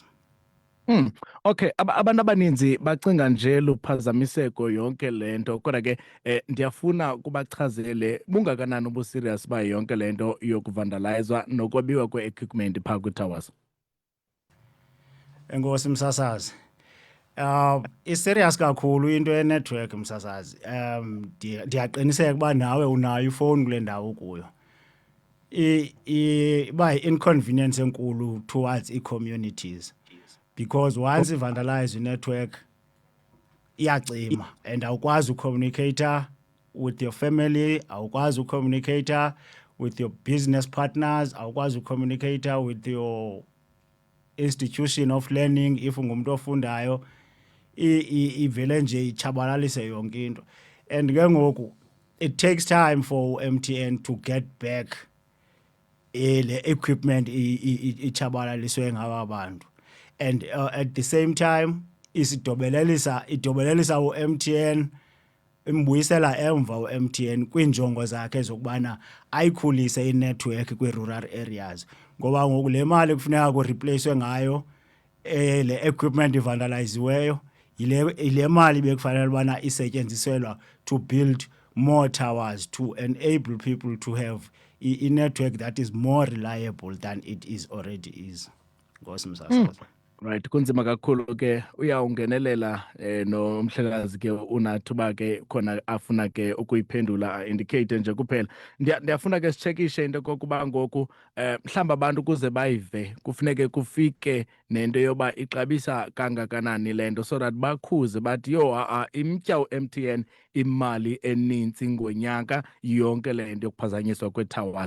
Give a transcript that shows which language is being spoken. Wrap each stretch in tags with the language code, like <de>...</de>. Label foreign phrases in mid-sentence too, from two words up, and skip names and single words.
<xh>Okay, abantu abaninzi bacinga nje luphazamiseko yonke lento, kodwa ke ndiyafuna kubachazele bungakanani ubuserious ba yonke lento yokuvandalizwa nokwabiwa kwe-equipment phaa kwi-towers. Enkosi msasazi. Iserious kakhulu into ye-network msasazi. Ndiyaqiniseka ukuba nawe unayo ifowuni kule ndawo kuyo. Iba inconvenience enkulu towards i-communities,</xh> <en>because once vandalize</en> <xh>i-network iyacima and awukwazi ucommunicate</xh> <en>with your family,</en> <xh>awukwazi ucommunicate</xh> <en>with your business partners,</en> <xh>awukwazi ucommunicate</xh> <en>with your institution of learning if</en> <xh>ungumuntu ofundayo, ivele nje ichabalalise yonke into.</xh> <en>And</en> <xh>ke ngoku</xh> <en>it takes time for MTN to get back</en> <xh>le equipment ichabalaliswe ngaba bantu.</xh> <en>And at the same time</en> <xh>idobelelisa u-MTN, imbuyisela emva u-MTN kwinjongo zakhe zokubana ayikhulise i-network kwi-rural areas, ngoba ngoku le mali kufuneka kureplacewe ngayo le equipment ivandaliziweyo ile mali bekufanele ubana isetyenziselwa</xh> <en>to build more towers to enable people to have a network that is more reliable than it is already is.</en> <xh>Ngosi msasazi. Right, kunzima kakhulu ke uyawungenelela nomhlekazi ke unathuba ke khona afuna ke ukuyiphendula indicate nje kuphela. Ndiyafuna ke sichekishe into kokuba ngoku mhlamba abantu kuze bayive kufuneke kufike nento yoba ixabisa kangakanani lento,</xh> <en>so that</en> <xh>bakhuze bathi imtya u-MTN imali eninzi ngonyaka yonke lento yokuphazanyiswa kwe-towers.</xh>